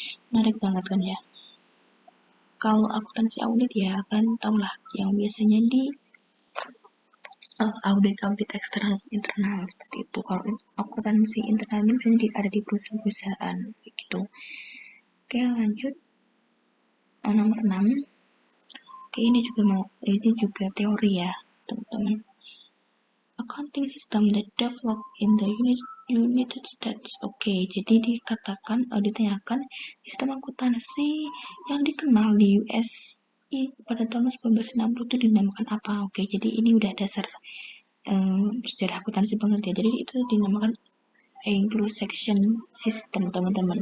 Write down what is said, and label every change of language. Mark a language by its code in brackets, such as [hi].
[id] Menarik banget kan ya? Kalau akuntansi audit ya, kalian tahu lah yang biasanya di audit eksternal internal seperti itu. Kalau akuntansi internal ini biasanya ada di perusahaan-perusahaan gitu. Oke, lanjut. Nomor 6. Oke, ini juga teori ya, teman-teman. [en] Accounting system that developed in the United States. [id] Oke, jadi ditanyakan sistem akuntansi yang dikenal di US pada tahun 1960 itu dinamakan apa? Oke, jadi ini udah dasar sejarah akuntansi banget ya. Jadi itu dinamakan Anglo-Saxon System, teman-teman.